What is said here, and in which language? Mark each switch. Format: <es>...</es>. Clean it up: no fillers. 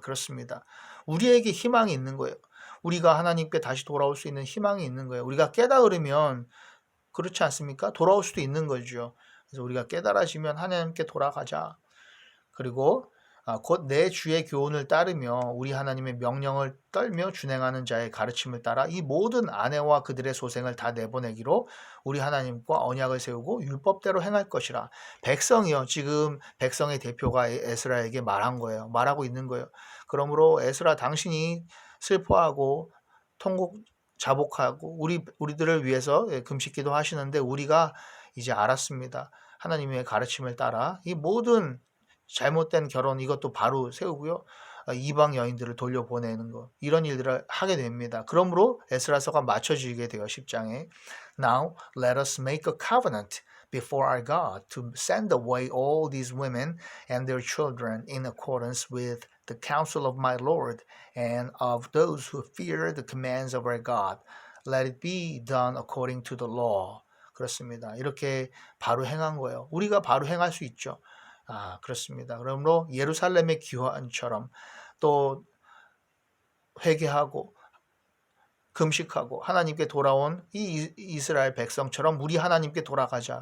<ko>그렇습니다. 우리에게 희망이 있는 거예요. 우리가 하나님께 다시 돌아올 수 있는 희망이 있는 거예요. 우리가 깨달으면 그렇지 않습니까? 돌아올 수도 있는 거죠. 그래서 우리가 깨달아지면 하나님께 돌아가자. 그리고 곧 내 주의 교훈을 따르며 우리 하나님의 명령을 떨며 준행하는 자의 가르침을 따라 이 모든 아내와 그들의 소생을 다 내보내기로 우리 하나님과 언약을 세우고 율법대로 행할 것이라. 백성이요. 지금 백성의 대표가 에스라에게 말한 거예요. 말하고 있는 거예요. 그러므로 에스라 당신이 슬퍼하고 통곡 자복하고 우리들을 위해서 금식기도 하시는데 우리가 이제 알았습니다. 하나님의 가르침을 따라 이 모든 잘못된 결혼 이것도 바로 세우고요. 이방 여인들을 돌려보내는 거 이런 일들을 하게 됩니다. 그러므로 에스라서가 맞춰지게 돼요. 10장에</ko> <en>Now let us make a covenant before our God to send away all these women and their children in accordance with the counsel of my Lord and of those who fear the commands of our God. Let it be done according to the law.</en> <ko>그렇습니다. 이렇게 바로 행한 거예요. 우리가 바로 행할 수 있죠. 그렇습니다. 그러므로 예루살렘의 기환처럼 또 회개하고 금식하고 하나님께 돌아온 이 이스라엘 백성처럼 우리 하나님께 돌아가자.</ko>